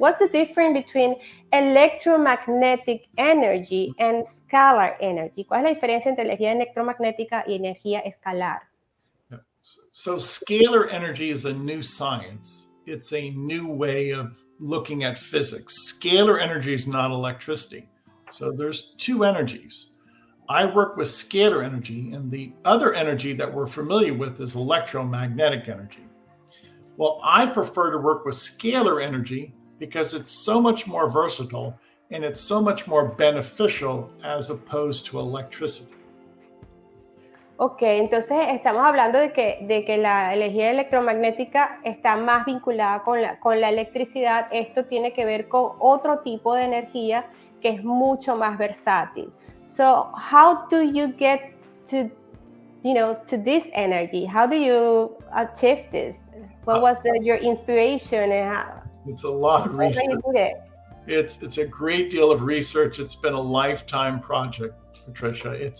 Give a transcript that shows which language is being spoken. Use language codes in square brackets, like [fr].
[en] What's the difference between electromagnetic energy and scalar energy? [es] ¿Cuál es la diferencia entre energía electromagnética y energía escalar? [en] So scalar energy is a new science. It's a new way of looking at physics. Scalar energy is not electricity. So there's two energies. I work with scalar energy, and the other energy that we're familiar with is electromagnetic energy. Well, I prefer to work with scalar energy because it's so much more versatile and it's so much more beneficial as opposed to electricity. [es] Ok, entonces estamos hablando de que la energía electromagnética está más vinculada con la electricidad. Esto tiene que ver con otro tipo de energía que es mucho más versátil. [en] So, how do you get to this energy? How do you achieve this? What was your inspiration? It's a lot of research. It's a great deal of research. It's been a lifetime project, Patricia.